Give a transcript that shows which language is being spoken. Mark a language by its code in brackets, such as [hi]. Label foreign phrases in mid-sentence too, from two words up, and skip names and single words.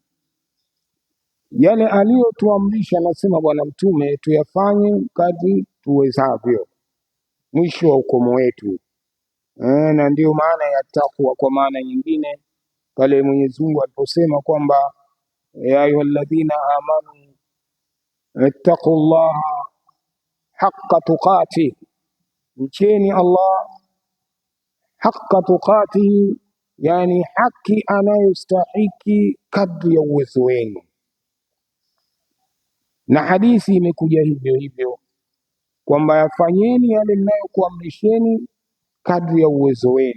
[sw] Yale aliyotuamrisha, nasema Bwana Mtume, tuyafanye kadri tuwezavyo, mwisho wa ukomo wetu. Na ndiyo maana ya takwa. Kwa maana nyingine pale Mwenyezi Mungu aliposema kwamba [ar] يا أيها الذين آمنوا اتقوا الله حق تقاته, [sw] mcheni Allah [ar] حق تقاته, [sw] yani haki anayostahiki kadri ya uwezo wenu. Na hadithi imekuja hivyo hivyo kwamba yafanyeni yale mnayokuamrisheni kadri ya uwezo wenu.